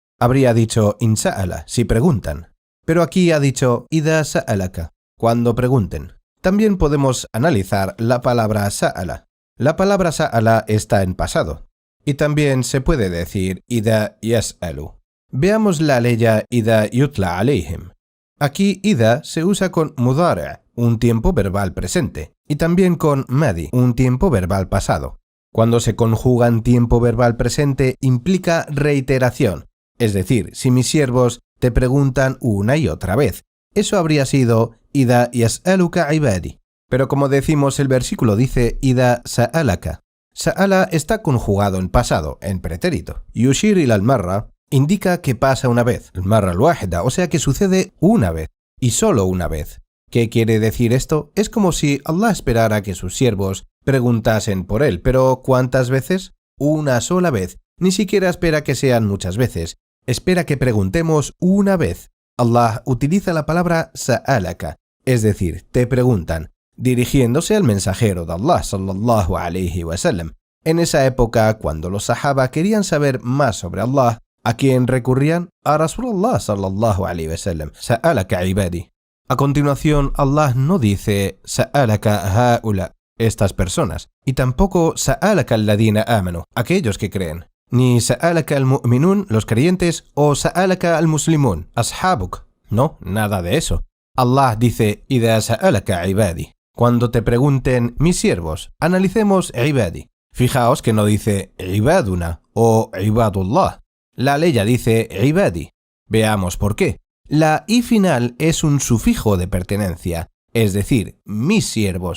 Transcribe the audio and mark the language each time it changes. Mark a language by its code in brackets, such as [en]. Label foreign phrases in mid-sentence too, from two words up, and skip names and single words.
[es] Habría dicho insa'ala, si preguntan. Pero aquí ha dicho [ar] إذا سألك, [es] cuando pregunten. También podemos analizar la palabra sa'ala. La palabra sa'ala está en pasado. Y también se puede decir [ar] إذا يسأل. [es] Veamos la ley [ar] إذا يتلى عليهم. [es] Aquí ida se usa con mudari', un tiempo verbal presente, y también con madi, un tiempo verbal pasado. Cuando se conjugan tiempo verbal presente implica reiteración, es decir, si mis siervos te preguntan una y otra vez. Eso habría sido [ar] إذا يسألك عبادي. [es] Pero como decimos, el versículo dice [ar] إذا سألك. [es] Sa'ala está conjugado en pasado, en pretérito. [ar] يشير إلى المرة [es] indica que pasa una vez, [ar] المرة الواحدة, [es] o sea que sucede una vez, y solo una vez. ¿Qué quiere decir esto? Es como si Allah esperara que sus siervos preguntasen por él, pero ¿cuántas veces? Una sola vez. Ni siquiera espera que sean muchas veces. Espera que preguntemos una vez. Allah utiliza la palabra sa'alaka, es decir, te preguntan, dirigiéndose al mensajero de Allah [ar] صلى الله عليه وسلم. [es] En esa época, cuando los sahaba querían saber más sobre Allah, ¿a quién recurrían? [ar] A رسول الله صلى الله عليه وسلم. سألك عبادي. [es] A continuación, Allah no dice [ar] سألك هؤلاء, [es] estas personas, y tampoco [ar] سألك الذين آمنوا, [es] aquellos que creen, [ar] ni سألك المؤمنون, [es] los creyentes, o [ar] سألك المسلمون، أصحابك. [es] No, nada de eso. Allah dice [ar] إذا سألك عبادي. [es] Cuando te pregunten mis siervos, analicemos ibadi. Fijaos que no dice ibaduna o ibadullah. La ley ya dice ibadi. Veamos por qué. La i final es un sufijo de pertenencia, es decir, mis siervos.